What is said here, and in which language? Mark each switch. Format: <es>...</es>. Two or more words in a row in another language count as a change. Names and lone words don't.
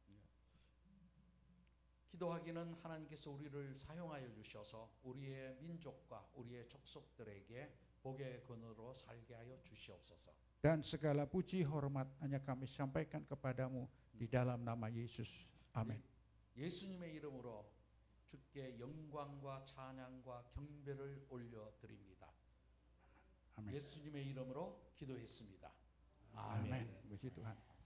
<ko>기도하기는 하나님께서 우리를 사용하여 주셔서 우리의 민족과 우리의 족속들에게 복의 근원으로 살게 하여 주시옵소서.</ko> <id>Dan segala puji hormat hanya kami sampaikan kepadamu di dalam nama Yesus. Amin.</id> <ko>예수님의 이름으로 주께 영광과 찬양과 경배를 올려드립니다.</ko> <id>Amin.</id> <ko>예수님의 이름으로 기도했습니다.</ko> <id>Amin.</id> <ko>아멘.</ko> <id>Puji Tuhan.</id>